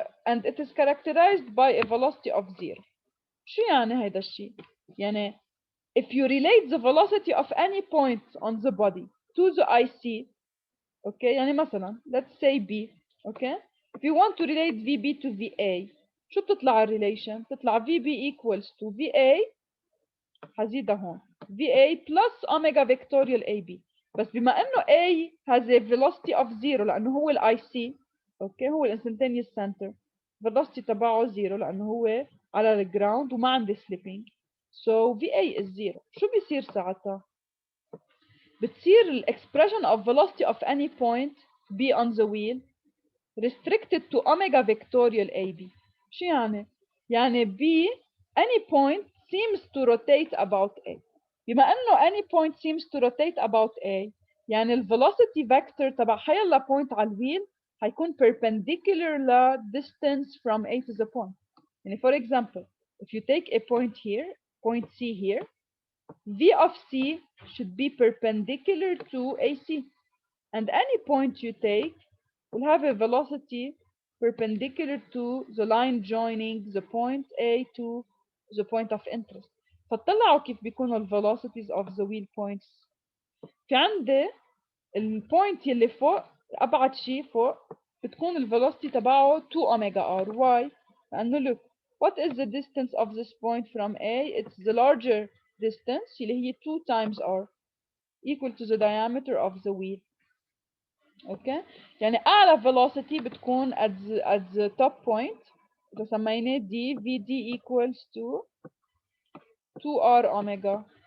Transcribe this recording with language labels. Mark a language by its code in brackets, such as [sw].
[en] And it is characterized by a velocity of zero. [ar] شو يعني هيدا الشيء؟ يعني [en] if you relate the velocity of any point on the body to the IC, okay? [ar] يعني مثلا [en] let's say B, okay? If you want to relate VB to VA, [ar] شو بتطلع الريليشن؟ بتطلع [en] VB equals to VA [ar] هزيدها هون [en] VA plus omega vectorial AB. [ar] بس بما انه A [en] has a velocity of zero [ar] لانه هو الاي سي اوكي هو الانستنتينيوس سنتر velocity تبعه زيرو لانه هو على الجراوند وما عندي slipping [en] so VA is zero. [ar] شو بيصير ساعتها؟ بتصير الاكسبريشن of velocity of any point B on the wheel [en] restricted to omega vectorial AB. [ar] شو يعني؟ يعني B [en] any point seems to rotate about A. [ar] بما انه [en] any point seems to rotate about A [ar] يعني ال velocity vector تبع حيلا point على الويل هيكون perpendicular ل [en] distance from A to the point. يعني for example, if you take a point here, point C here, V of C should be perpendicular to AC. And any point you take will have a velocity perpendicular to the line joining the point A to the point of interest. [ar] فطلعوا كيف بيكونوا ال velocities of the wheel points. في عندي البوينت يلي فوق أبعد شيء فوق بتكون ال velocity تبعه 2 omega r. [en] Why? لأنه look, what is the distance of this point from A? It's the larger distance [ar] اللي هي [en] 2 times r equal to the diameter of the wheel. [ar] اوكي يعني اعلى velocity بتكون [en] at the top point [ar] اذا سميناه d vd equals to 2r omega.